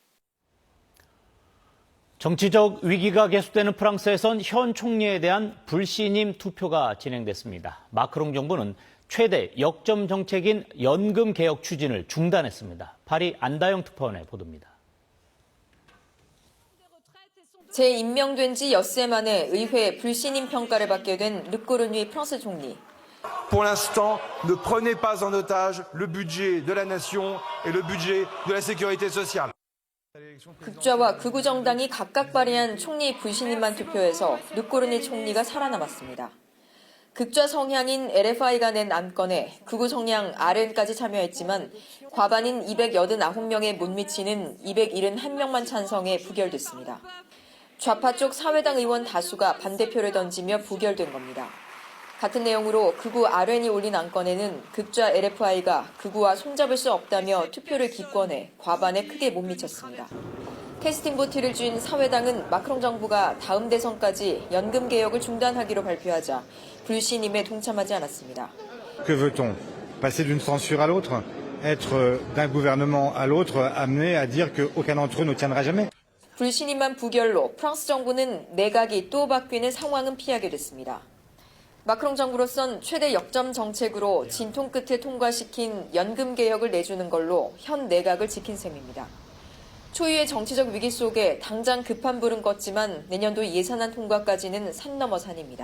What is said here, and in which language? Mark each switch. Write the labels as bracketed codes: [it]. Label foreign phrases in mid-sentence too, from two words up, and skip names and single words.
[ko] 정치적 위기가 계속되는 프랑스에선 현 총리에 대한 불신임 투표가 진행됐습니다. 마크롱 정부는 최대 역점 정책인 연금 개혁 추진을 중단했습니다. 파리 안다영 특파원의 보도입니다. 재임명된 지 엿새 만에 의회 불신임 평가를 받게 된 르꼬르뉴이 프랑스 총리. [fr] Pour l'instant, ne prenez pas en otage le budget de la nation et le budget de la sécurité sociale. [ko] 극좌와 극우 정당이 각각 발의한 총리 불신임만 투표에서 르꼬르니 총리가 살아남았습니다. 극좌 성향인 LFI가 낸 안건에 극우 성향 RN까지 참여했지만 과반인 289명에 못 미치는 271명만 찬성해 부결됐습니다. 좌파 쪽 사회당 의원 다수가 반대표를 던지며 부결된 겁니다. 같은 내용으로 극우 RN이 올린 안건에는 극좌 LFI가 극우와 손잡을 수 없다며 투표를 기권해 과반에 크게 못 미쳤습니다. 캐스팅 보트를 쥔 사회당은 마크롱 정부가 다음 대선까지 연금 개혁을 중단하기로 발표하자 불신임에 동참하지 않았습니다. [fr] Que veut-on? Passer d'une censure à l'autre? Être d'un gouvernement à l'autre amené à dire qu'aucun d'entre eux ne tiendra jamais? [ko] 불신임만 부결로 프랑스 정부는 내각이 또 바뀌는 상황은 피하게 됐습니다. 마크롱 정부로선 최대 역점 정책으로 진통 끝에 통과시킨 연금 개혁을 내주는 걸로 현 내각을 지킨 셈입니다. 초유의 정치적 위기 속에 당장 급한 불은 껐지만 내년도 예산안 통과까지는 산 넘어 산입니다.